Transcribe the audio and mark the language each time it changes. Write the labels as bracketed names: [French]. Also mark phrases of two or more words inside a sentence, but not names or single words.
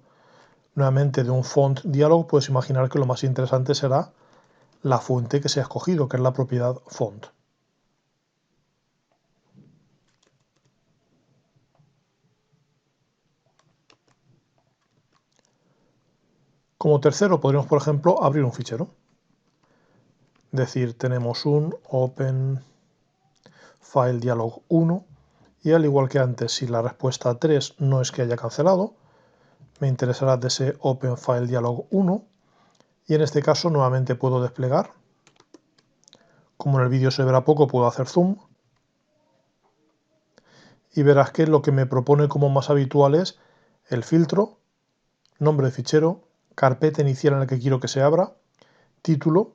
[Spanish] Nuevamente, de un [English] font dialog [Spanish] puedes imaginar que lo más interesante será la fuente que se ha escogido, que es la propiedad font. Como tercero, podríamos, por ejemplo, abrir un fichero. Decir, tenemos un [English] open file dialog [Spanish] 1 y al igual que antes, si la respuesta 3 no es que haya cancelado, me interesará de ese [English] open file dialog [Spanish] 1 y en este caso nuevamente puedo desplegar. Como en el vídeo se verá poco, puedo hacer zoom y verás que lo que me propone como más habitual es el filtro, nombre de fichero, carpeta inicial en la que quiero que se abra, título.